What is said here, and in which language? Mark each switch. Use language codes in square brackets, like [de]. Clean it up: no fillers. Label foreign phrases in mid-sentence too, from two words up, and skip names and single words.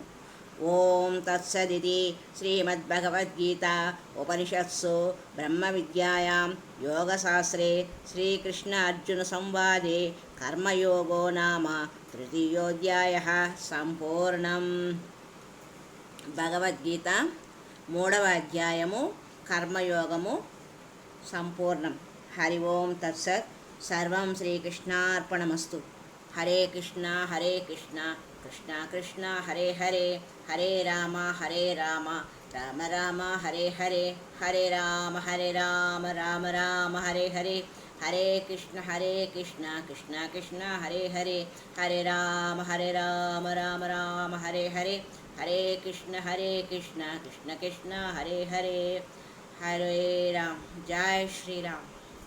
[sa] ఓం తత్సదితి శ్రీమద్భగవద్గీత ఉపనిషత్సు బ్రహ్మ విద్యాయాం యోగశాస్త్రే శ్రీకృష్ణ అర్జున సంవాదే కర్మయోగో నామ తృతీయోధ్యాయః సంపూర్ణం. [te] భగవద్గీత 3వ అధ్యాయము కర్మయోగము సంపూర్ణం. [sa] హరి ఓం తత్సత్. సర్వం శ్రీకృష్ణార్పణమస్తు. హరే కృష్ణ కృష్ణ కృష్ణ హరే హరే, హరే రామ రామ రామ హరే హరే, హరే రామ రామ రామ హరే హరే, హరే కృష్ణ కృష్ణ కృష్ణ హరే హరే, హరే రామ రామ రామ హరే హరే, హరే కృష్ణ కృష్ణ కృష్ణ హరే హరే, హరే రామ్. జై శ్రీరామ్.